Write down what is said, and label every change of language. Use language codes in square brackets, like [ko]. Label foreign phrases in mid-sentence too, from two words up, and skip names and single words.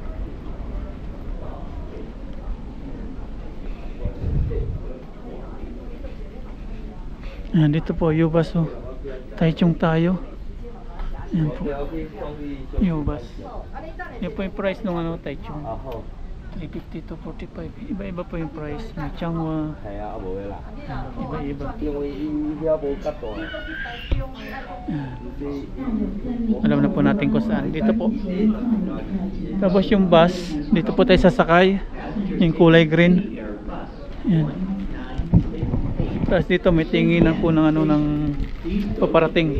[tl] Yan, dito po, U-bus, oh. Taichung tayo. Yan po, U-bus. Yan po yung price ng Taichung. 350 to 45. Iba-iba po yung price. May Changhua. [yue] 係啊，冇嘅啦。 [tl] Iba-iba. [yue] 因為依家冇吉到啊。 [tl] Alam na po natin kung saan. Dito po. Tapos yung bus, dito po tayo sasakay. Yung kulay green. Yan. Tapos dito may tinginan po ng ano ng paparating.